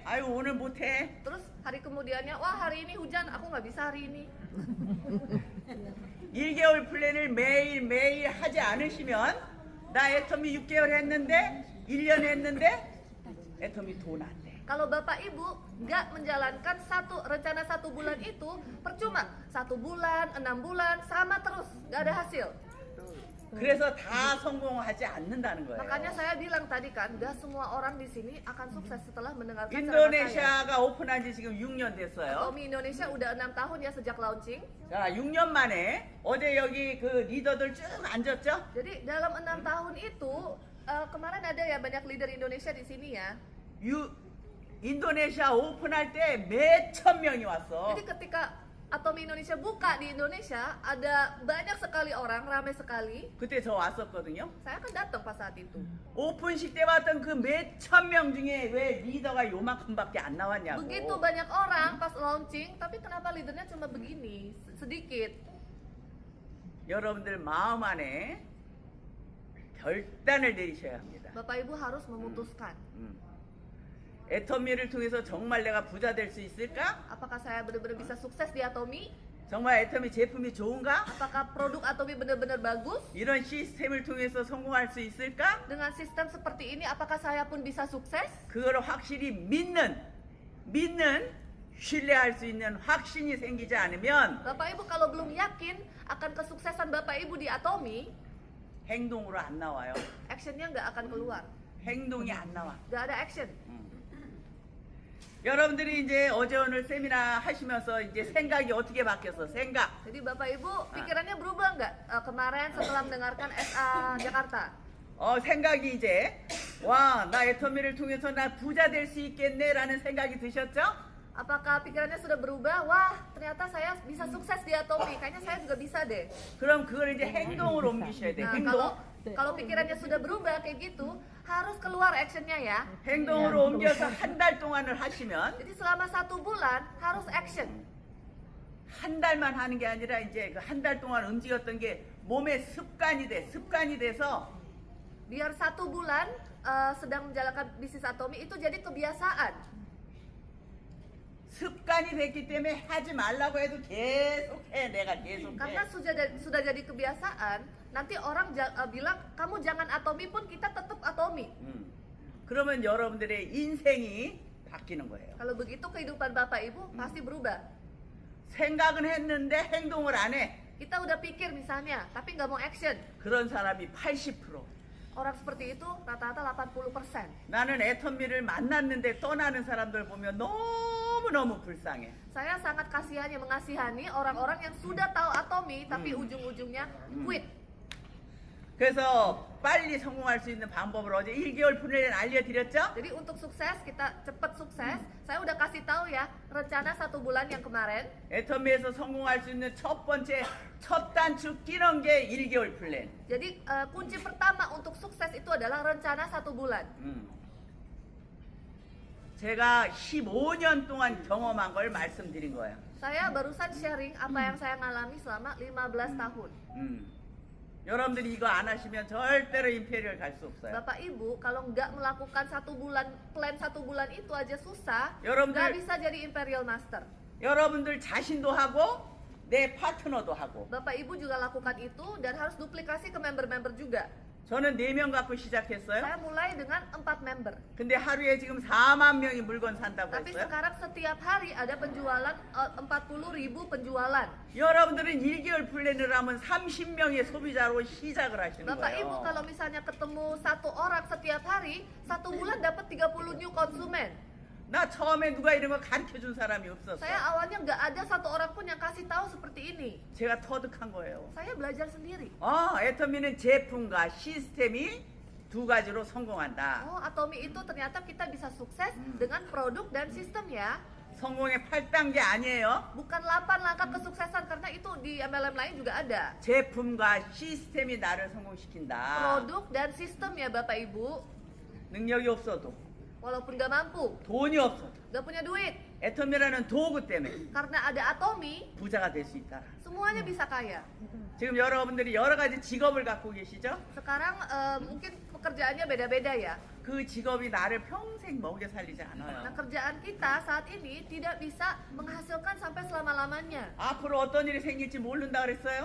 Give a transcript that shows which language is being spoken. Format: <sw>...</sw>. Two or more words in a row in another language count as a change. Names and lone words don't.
<ko>아유 오늘 못해.</ko> <id>Terus hari kemudiannya, wah hari ini hujan, aku nggak bisa hari ini.</id> <ko>1개월 플랜을 매일 하지 않으시면 나 애터미 6개월 했는데 1년 했는데 애터미 돈 안 돼.</ko> <id>Kalau bapak ibu nggak menjalankan rencana 1 bulan itu, percuma. 1 bulan, 6 bulan, sama terus, nggak ada hasil.</id> <ko>그래서 다 성공하지 않는다는 거예요.</ko> <id>Makanya saya bilang tadi kan, nggak semua orang di sini akan sukses setelah mendengarkan ceramah saya.</id> <ko>인도네시아가 오픈한 지 지금 6년 됐어요.</ko> <id>Atomi Indonesia udah 6 tahun ya sejak launching.</id> <ko>자, 6년 만에 어제 여기 그 리더들 쭉 앉았죠?</ko> <id>Jadi dalam 6 tahun itu, kemarin ada ya banyak leader Indonesia di sini ya.</id> <ko>인도네시아 오픈할 때 몇천 명이 왔어.</ko> <id>Jadi ketika Atomi Indonesia buka di Indonesia, ada banyak sekali orang, ramai sekali.</id> <ko>그때 저 왔었거든요.</ko> <id>Saya kan datang pas saat itu.</id> <ko>오픈식 때 왔던 그 몇천 명 중에 왜 리더가 요만큼밖에 안 나왔냐고.</ko> <id>Begitu banyak orang pas launching, tapi kenapa leadernya cuma begini, sedikit.</id> <ko>여러분들 마음 안에 결단을 내리셔야 합니다.</ko> <id>Bapak Ibu harus memutuskan.</id> <ko>애터미를 통해서 정말 내가 부자 될 수 있을까?</ko> <id>Apakah saya benar-benar bisa sukses di Atomi?</id> <ko>정말 애터미 제품이 좋은가?</ko> <id>Apakah produk Atomi benar-benar bagus?</id> <ko>이런 시스템을 통해서 성공할 수 있을까?</ko> <id>Dengan sistem seperti ini, apakah saya pun bisa sukses?</id> <ko>그거를 확실히 믿는 신뢰할 수 있는 확신이 생기지 않으면</ko> <id>Bapak Ibu kalau belum yakin akan kesuksesan Bapak Ibu di Atomi,</id> <ko>행동으로 안 나와요.</ko> <id>actionnya nggak akan keluar.</id> <ko>행동이 안 나와.</ko> <id>Nggak ada action.</id> <ko>여러분들이 이제 어제 오늘 세미나 하시면서 이제 생각이 어떻게 바뀌었어? 생각.</ko> <id>Jadi Bapak Ibu pikirannya berubah nggak kemarin setelah mendengarkan SA Jakarta?</id> <ko>생각이 이제 와, 나 애터미를 통해서 나 부자 될 수 있겠네라는 생각이 드셨죠?</ko> <id>Apakah pikirannya sudah berubah? Wah, ternyata saya bisa sukses di Atomi. Kayaknya saya juga bisa deh.</id> <ko>그럼 그걸 이제 행동으로 옮기셔야 돼.</ko> <id>Nah,</id> <ko>행동.</ko> <id>kalau pikirannya sudah berubah kayak gitu, harus keluar actionnya ya.</id> <ko>행동으로 옮겨서 한 달 동안을 하시면</ko> <id>Jadi selama 1 bulan harus action.</id> <ko>한 달만 하는 게 아니라 이제 그 한 달 동안 움직였던 게 몸에 습관이 돼서</ko> <id>Biar 1 bulan sedang menjalankan bisnis Atomi itu jadi kebiasaan.</id> <ko>습관이 됐기 때문에 하지 말라고 해도 계속해. 내가 계속해.</ko> <id>Karena sudah jadi kebiasaan, nanti orang bilang kamu jangan Atomi pun kita tetap Atomi.</id> <ko>그러면 여러분들의 인생이 바뀌는 거예요.</ko> <id>Kalau begitu kehidupan Bapak Ibu pasti berubah.</id> <ko>생각은 했는데 행동을 안 해.</ko> <id>Kita udah pikir misalnya, tapi nggak mau action.</id> <ko>그런 사람이 80%.</ko> <id>Orang seperti itu rata-rata 80%.</id> <ko>나는 애터미를 만났는데 떠나는 사람들 보면 너무너무 불쌍해.</ko> <id>Saya sangat mengasihani orang-orang yang sudah tahu Atomi tapi ujung-ujungnya quit.</id> <ko>그래서 빨리 성공할 수 있는 방법을 어제 1개월 플랜 알려드렸죠?</ko> <id>Jadi untuk sukses, kita cepat sukses, saya udah kasih tahu ya rencana 1 bulan yang kemarin.</id> <ko>애터미에서 성공할 수 있는 첫 번째 첫 단추 끼는 게 1개월 플랜.</ko> <id>Jadi kunci pertama untuk sukses itu adalah rencana 1 bulan.</id> <ko>제가 15년 동안 경험한 걸 말씀드린 거예요.</ko> <id>Saya barusan sharing apa yang saya alami selama 15 tahun.</id> <ko>여러분들이 이거 안 하시면 절대로 임페리얼 갈 수 없어요.</ko> <id>Bapak Ibu, kalau nggak melakukan 1 bulan, plan 1 bulan itu aja susah,</id> <ko>여러분들-</ko> <id>nggak bisa jadi Imperial Master.</id> <ko>여러분들 자신도 하고 내 파트너도 하고.</ko> <id>Bapak Ibu juga lakukan itu dan harus duplikasi ke member-member juga.</id> <ko>저는 4명 갖고 시작했어요.</ko> <id>Saya mulai dengan 4 member.</id> <ko>근데 하루에 지금 4만 명이 물건 산다고</ko> <id>Tapi</id> <ko>했어요.</ko> <id>sekarang setiap hari ada penjualan 40.000 penjualan.</id> <ko>여러분들은 1개월 플랜을 하면 30명의 소비자로 시작을 하시는</ko> <id>Bapak Ibu</id> <ko>거예요.</ko> <id>kalau misalnya ketemu 1 orang setiap hari, 1 bulan dapat 30 new konsumen.</id> <ko>나 처음에 누가 이런 거 가르쳐 준 사람이 없었어.</ko> <id>Saya awalnya nggak ada 1 orang pun yang kasih tahu seperti ini.</id> <ko>제가 터득한 거예요.</ko> <id>Saya belajar sendiri.</id> <ko>애터미는 제품과 시스템이 2 가지로 성공한다.</ko> <id>Oh, Atomi itu ternyata kita bisa sukses dengan produk dan sistem ya.</id> <ko>성공의 8단계 아니에요.</ko> <id>Bukan 8 langkah kesuksesan karena itu di MLM lain juga ada.</id> <ko>제품과 시스템이 나를 성공시킨다.</ko> <id>Produk dan sistem ya Bapak Ibu.</id> <ko>능력이 없어도,</ko> <id>Walaupun gak mampu,</id> <ko>돈이 없어도,</ko> <id>gak punya duit,</id> <ko>애텀이라는 도구 때문에</ko> <id>karena ada Atomi,</id> <ko>부자가 될 수 있다.</ko> <id>semuanya bisa kaya.</id> <ko>지금 여러분들이 여러 가지 직업을 갖고 계시죠?</ko> <id>Sekarang mungkin pekerjaannya beda-beda ya.</id> <ko>그 직업이 나를 평생 먹여 살리지</ko> <id>Nah,</id> <ko>않아요.</ko> <id>kerjaan kita saat ini tidak bisa menghasilkan sampai selama-lamanya.</id> <ko>앞으로 어떤 일이 생길지 모른다 그랬어요?</ko>